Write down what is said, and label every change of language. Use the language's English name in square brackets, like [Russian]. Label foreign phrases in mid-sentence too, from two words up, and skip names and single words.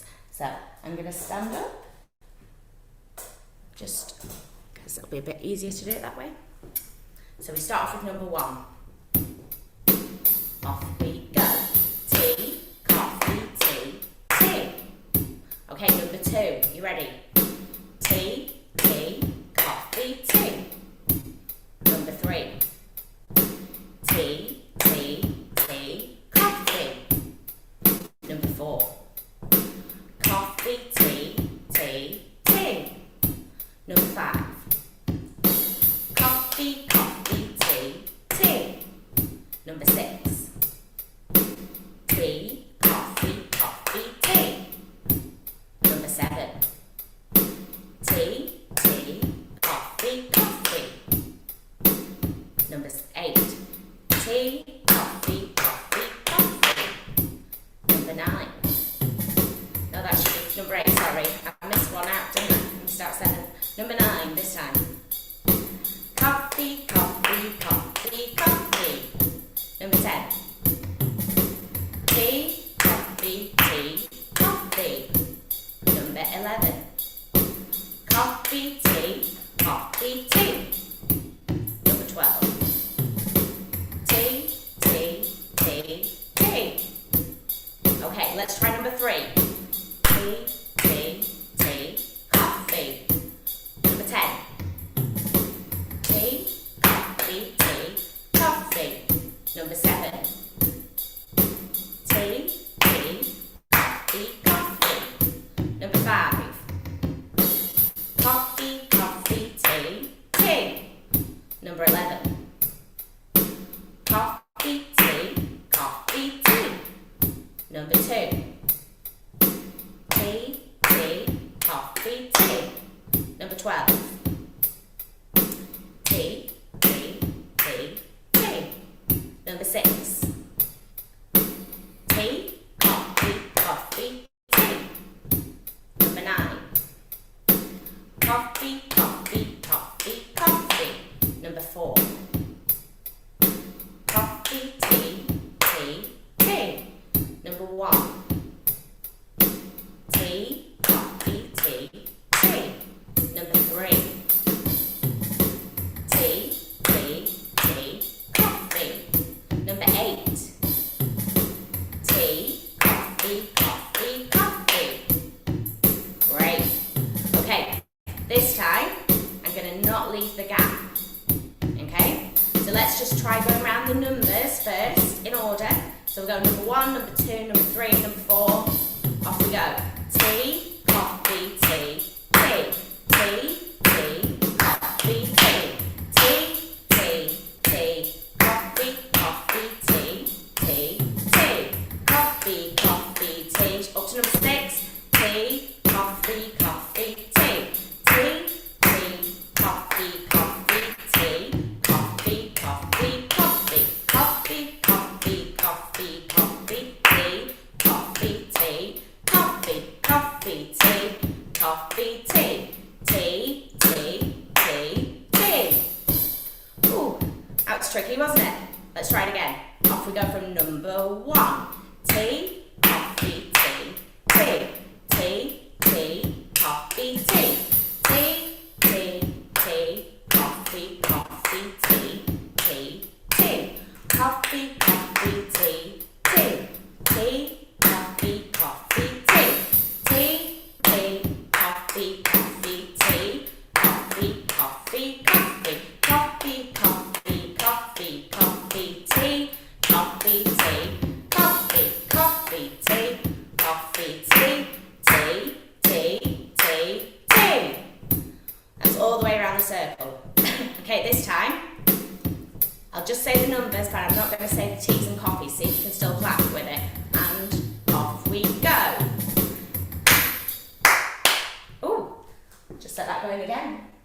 [English] So I'm going to stand up, just because it'll be a bit easier to do it that way. So we start off with number 1. Off we go. Tea, coffee, tea, tea. Okay, number 2. You ready? Tea, tea, coffee, tea. Number 3. Tea, tea, tea, coffee. Number 4. Coffee, tea, tea, tea. Number 5. Coffee, coffee, tea, tea. Number 6. Tea, coffee, coffee, tea. Number 7. Tea, tea, coffee, coffee. Number 8. Tea, coffee, coffee, coffee. Number 9. No, that should be number 8, sorry. I missed one out, didn't I? Let me start 7. Number 9 this time. Coffee, coffee, coffee, coffee. Number 10. Tea, coffee, tea, coffee. Number 11. Coffee, tea, coffee, tea. Number 12. Tea, tea, tea, tea. Okay, let's try number 3. Tea, tea, tea, coffee. Number 10. Tea, coffee, tea, coffee. Number 7. Tea, tea, coffee, coffee. Number 5. Coffee, coffee, tea, tea. Number 11. Coffee, tea, coffee, tea. Number 2. Tea, tea, coffee, tea. Number 12. Tea, tea, tea, tea. Number 6. Tea, coffee, coffee, tea. Number 9. Coffee, coffee, coffee, coffee. Number 4. Coffee, tea, tea, tea. Number 1. Tea, coffee, tea, tea. Number 3. Tea, tea, tea, coffee. Number 8. Tea, coffee, coffee, coffee. Great. Okay, this time I'm going to not leave the gap. Okay, so let's just try going around the numbers first in order. So we'll go number 1, number 2, number 3, number 4. Off we go. Tea, coffee, tea, tea. Tea, tea, coffee, tea. Tea, tea, tea, coffee, coffee, tea, tea, tea. Coffee, coffee, tea. Up to number 6. Tea, coffee, coffee, tea. Tea, tea, coffee, coffee, tea. Coffee, coffee, coffee. Coffee, coffee, coffee, coffee, tea. Coffee, tea, coffee, coffee, tea. Coffee, tea. Tea, tea, tea, tea. Ooh, that was tricky, wasn't it? Let's try it again. Off we go from number 1. Tea, coffee, tea, tea. Tea, tea, coffee, tea. Tea, tea, tea, coffee, coffee, tea, tea, tea. Coffee, coffee, tea, tea. tea, coffee, coffee, tea. Tea, tea, coffee, coffee, tea. Coffee, coffee, coffee. Coffee, coffee, coffee, coffee, tea. Coffee, tea. Coffee, coffee, tea. Coffee, tea. Tea, tea, tea, tea. That's all the way around the circle. Okay, this time, I'll just say the numbers, but I'm not going to say the teas and coffees, see if you can still clap with it. And off we go. Ooh, just let that go in again.